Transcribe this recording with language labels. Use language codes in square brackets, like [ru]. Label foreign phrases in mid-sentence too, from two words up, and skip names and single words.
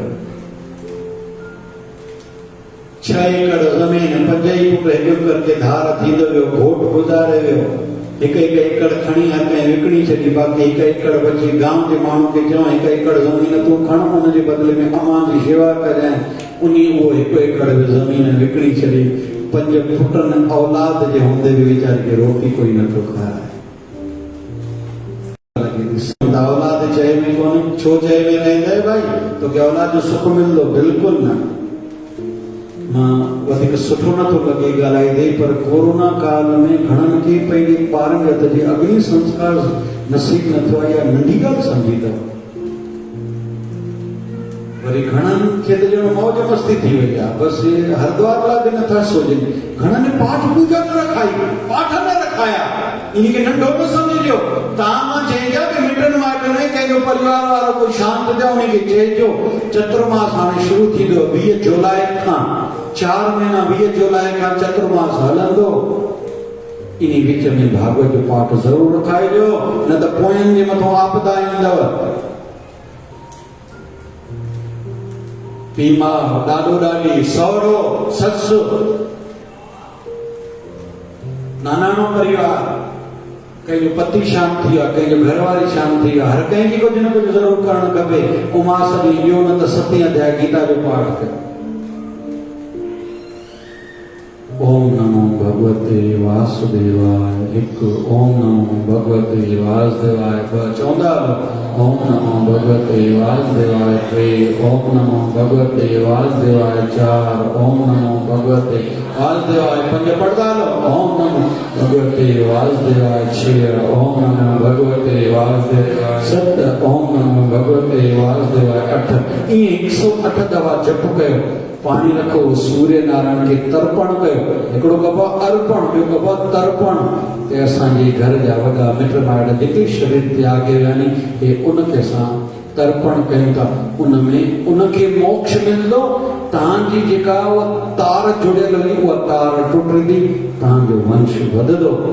[sd] 6 एकड़ ज़मीन 5 ई पुट हिकु करके धार थींदो वियो घोट गुज़ारे वियो हिकु एकड़ खणी हर कंहिं विकिणी छॾी बाक़ी 1 एकड़ बची गांव जे माण्हू खे चयो 1 एकड़ ज़मीन तूं खण उन जे बदिले में अमां जी शेवा कजांइ उन उहो 1 एकड़ ज़मीन विकिणी छॾी 5 पुटनि औलाद जे हूंदे बि वीचारे खे रोटी कोई नथो खाराए औलाद चए में कोन छो चए में रहंदे भाई तो के औलाद जो सुख मिलंदो बिल्कुल न मां वधीक सुठो नथो लॻे ॻाल्हाए दे पर कोरोना काल में घणनि खे पंहिंजे ॿारनि जे हथ जे अग्नि संस्कार नसीब नथो आहे या नंढी ॻाल्हि सम्झी अथव वरी घणनि खे त ॼणो मौज मस्ती थी वई आहे बसि हरिद्वार लाइ बि नथा सोचनि घणनि पाठ पूजा न रखाई पाठ न रखाया इनखे नंढो न सम्झिजो तव्हां मां जंहिंजा बि मिटनि माइटनि परिवार वारो कोई शांत थियो उनखे चइजो चतुर्मास हाणे शुरू थींदो 20 जुलाई खां 4 महीना 20 जुलाई खां चतुर्मास हलंदो। इन विच में भागवत जो पाठ जरूर रखाइजो, न त पोयनि जे मथां आपदा ईंदव। पीउ माउ ॾाॾो ॾाॾी सहुरो ससु नानाणो परिवार, कंहिंजो पति शांत थी आहे, कंहिंजो घरवारी शांत थी आहे, हर कंहिंखे कुझु न कुझु ज़रूरु करणु खपे। उमास ॾींहुं इहो न त 7 अध्याय गीता जो पाठ कयो। [sa] ओम नमो भगवते वासुदेवाय। हिकु ओम नमो भगवते वासुदेवाय। चवंदा ओम नमो भगवते वासुदेवाय। 3 ओम नमो भगवते वासुदेवाय। 4 ओम नमो भगवते वासुदेवाय। 5 [sd] पढ़दा लो [sa] ओम नमो भगवते वासुदेवाय। 6 ओम नमो भगवते वासुदेवाय। [sd] 7 [sa] ओम नमो भगवते वासुदेवाय। [sd] 8 ईअं 108 दफ़ा जप कयो। पानी रखो, सूर्य नारायण के तर्पण कयो। हिकिड़ो कबो अर्पण, ॿियो कबो तर्पण। ते असांजे घर जा वॾा मिट माइट जेके शरीर त्यागे विया आहिनि, हे उनखे असां तर्पण कयूं था। उनमें उनखे मोक्ष मिलंदो। तव्हांजी जेका उहा तार जुड़ियल हुई उहा तार टुटंदी, तव्हांजो वंश वधंदो।